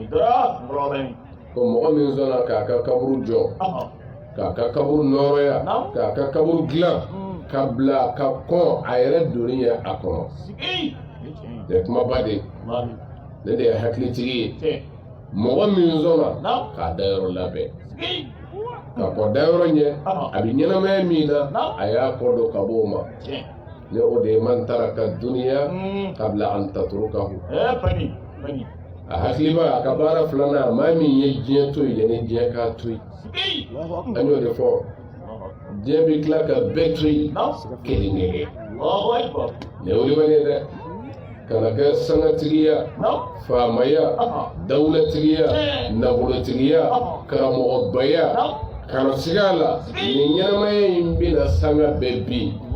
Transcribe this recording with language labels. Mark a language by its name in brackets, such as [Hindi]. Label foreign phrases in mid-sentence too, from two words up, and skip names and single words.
[Bambara] ko mɔgɔ min sɔnna k'a ka kaburu jɔ k'a ka kaburu nɔrɔya k'a ka kaburu dilan ka bila ka kɔn a yɛrɛ doni ye a kɔnɔ tɛ kumaba de ne de ye hakilitigi ye mɔgɔ min sɔnna k'a dayɔrɔ labɛn ka kɔ dayɔrɔ ɲɛ a bɛ ɲɛnamaya min na a y'a kɔ don ka bɔ o ma ni o de ye [Arabic] من ترك الدنيا قبل أن تتركه [Bambara] a hakiliba a ka baara filanan maa min ye diɲɛ to ye yanni diɲɛ k'a to ye an y'o de fɔ diɲɛ bɛ tila ka bɛɛ to ye kelen kelen ne o de bɛ ne dɛ kana kɛ sangatigiya faamaya dawulatigiya nafolotigiya karamɔgɔbaya kana siga la nin ɲɛnamaya in bɛna sanga bɛɛ bin